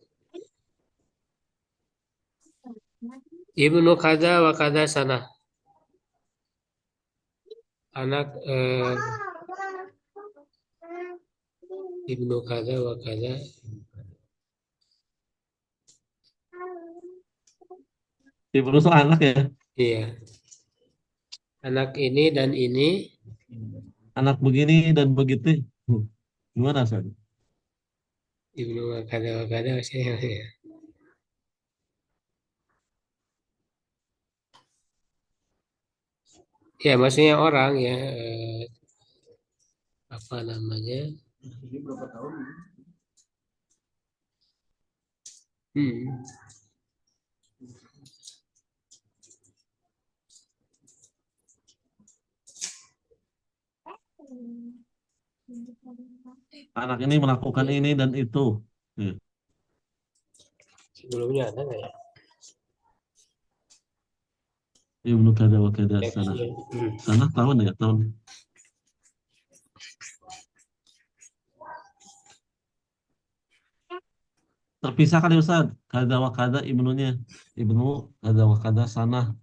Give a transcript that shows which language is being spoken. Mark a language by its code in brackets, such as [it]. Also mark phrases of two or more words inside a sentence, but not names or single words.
[ar] ابن كذا وكذا سنة. [id] Anak [ar] ابن كذا وكذا. [id] Ibnu so anak ya. Iya. Anak ini dan ini. Anak begini dan begitu. Gimana, San? [ar] ابن وكذا [id] maksudnya. Ya. Ya, maksudnya orang ya. Apa namanya? Ini berapa tahun? Hmm. Anak ini melakukan ini dan itu. Ya. Sebelumnya ada nggak ya? [ar] ابن كذا وكذا سنة. [id] Teksnya. Sana tahun ya, tahun. Terpisah kali Ustaz. [ar] كذا وكذا ابنه. ابن كذا وكذا سنة.